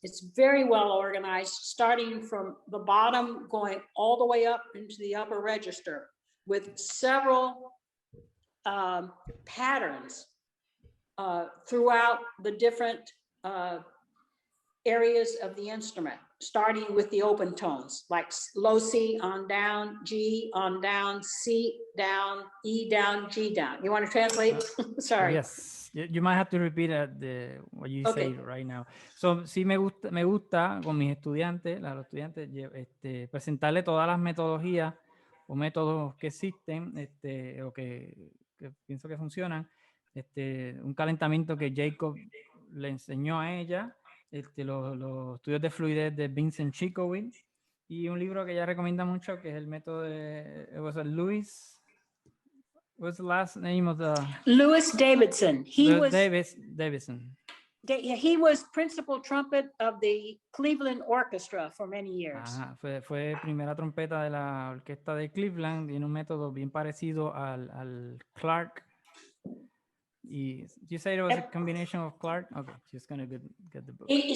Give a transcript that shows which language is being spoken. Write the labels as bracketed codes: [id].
[en] It's very well organized, starting from the bottom, going all the way up into the upper register, with several patterns throughout the different areas of the instrument, starting with the open tones, like low C on down, G on down, C down, E down, G down. You want to translate? Sorry. Yes, you might have to repeat what you say right now. [es] So, sí me gusta con mis estudiantes, los estudiantes, presentarle todas las metodologías o métodos que existen, o que pienso que funcionan. Un calentamiento que Jacob le enseñó a ella, los estudios de fluidez de Vincent Chikowitz, y un libro que ella recomienda mucho, que es el método de Louis. [en] What's the last name of the? Louis Davidson. Davidson. He was principal trumpet of the Cleveland Orchestra for many years. [es] Ajá, fue primera trompeta de la orquesta de Cleveland. Tiene un método bien parecido al Clark. [en] Y you said it was a combination of Clark. Okay, just gonna get the book.